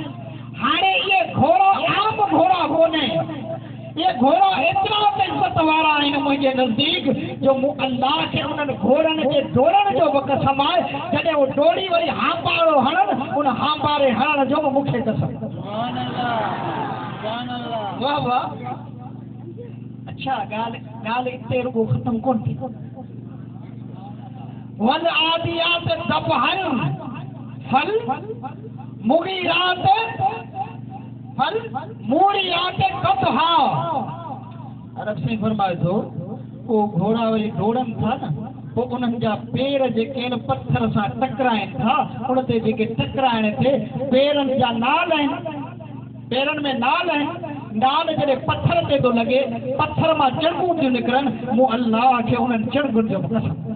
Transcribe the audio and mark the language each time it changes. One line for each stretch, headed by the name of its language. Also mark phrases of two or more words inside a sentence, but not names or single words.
Sindhi: हाणे इहे घोड़ा आम घोड़ा कोन्हे, ये घोड़ा एतिरा त इज़त वारा आहिनि मुंहिंजे नज़दीक, जो मूं अल्लाह खे उन्हनि घोड़नि जे डोड़ण जो बि कसम आहे, जॾहिं उहो डोड़ी वरी हांबारो हणनि, उन हांबारे हणण जो बि मूंखे कसम। वाह वाह। अच्छा, ॻाल्हि इते रुगो ख़तम कोन थी।
Arabic: والعاديات ضبحا، فالمغيرات، فالموريات قدحا.
Sindhi: रब साईं फरमाए थो, वो घोड़ा वरी डोड़नि था न, पोइ उन्हनि जा पेर जेके आहिनि पत्थर सां टकराइनि था, उन ते जेके टकराइण ते पेरनि जा नाल आहिनि, पेरनि में नाल आहिनि, नाल जॾहिं पत्थर ते थो लॻे, पत्थर मां चणगूं थियूं निकिरनि, मूं अल्लाह खे उन्हनि चणगुनि जो कसम।